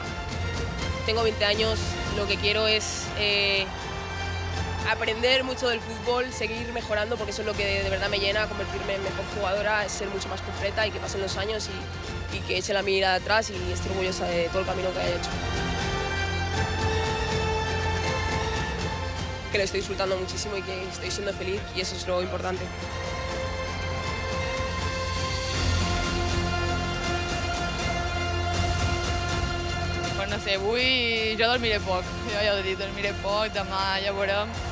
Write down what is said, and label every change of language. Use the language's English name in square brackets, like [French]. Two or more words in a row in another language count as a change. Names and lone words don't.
[Spanish] Tengo 20 años, lo que quiero es aprender mucho del fútbol, seguir mejorando, porque eso es lo que de verdad me llena, convertirme en mejor jugadora, es ser mucho más completa y que pasen los años y que eche la mirada atrás y esté orgullosa de todo el camino que haya hecho. Que lo estoy disfrutando muchísimo y que estoy siendo feliz y eso es lo importante. Pues no sé, [Catalan] avui jo dormiré poc, jo ja ho he dit, dormiré poc, demà ja veurem.